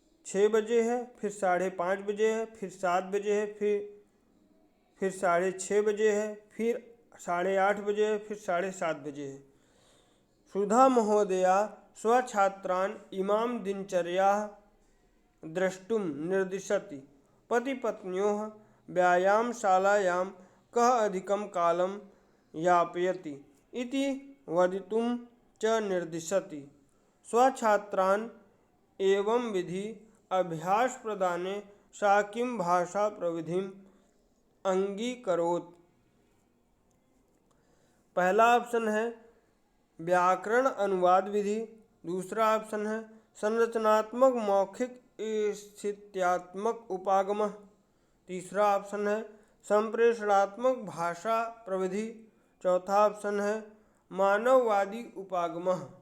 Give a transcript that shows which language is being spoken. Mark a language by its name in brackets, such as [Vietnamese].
[Hindi] 6 बजे है, फिर 5:30 बजे है, फिर 7 बजे है, फिर 6:30 बजे है, फिर 8:30 बजे है, फिर 7:30 बजे है। [Sanskrit] सुधा महोदया स्वछात्रान् इमां दिनचर्याः द्रष्टुं निर्दिशति। पतिपत्न्योः व्यायामशालायां कः अधिकं कालं यापयति इति वदितुं च निर्दिशति। स्वछात्रान् एवं विधि अभ्यास प्रदाने सा किं भाषा प्रविधिम् अंगीकरोत्। [Hindi] पहला ऑप्शन है व्याकरण अनुवाद विधि, दूसरा ऑप्शन है संरचनात्मक मौखिक स्थित्यात्मक उपागम, तीसरा ऑप्शन है संप्रेषणात्मक भाषा प्रविधि, चौथा ऑप्शन है मानववादी उपागम।